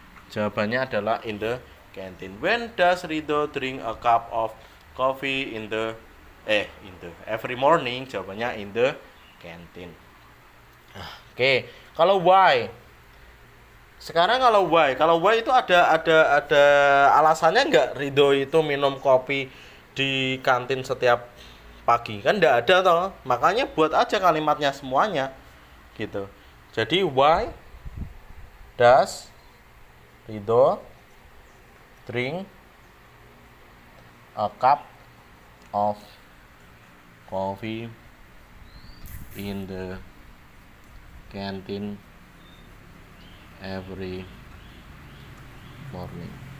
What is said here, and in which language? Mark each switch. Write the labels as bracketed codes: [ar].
[id] Jawabannya adalah [en] in the canteen. When does Ridho drink a cup of coffee in the every morning? [id] Jawabannya [en] in the canteen. [id] Oke. Kalau [en] why? [id] Sekarang kalau why itu ada alasannya nggak Ridho itu minum kopi di kantin setiap pagi? Kan nggak ada toh. Makanya buat aja kalimatnya semuanya gitu. Jadi [en] why does Ridho drink a cup of coffee in the canteen every morning?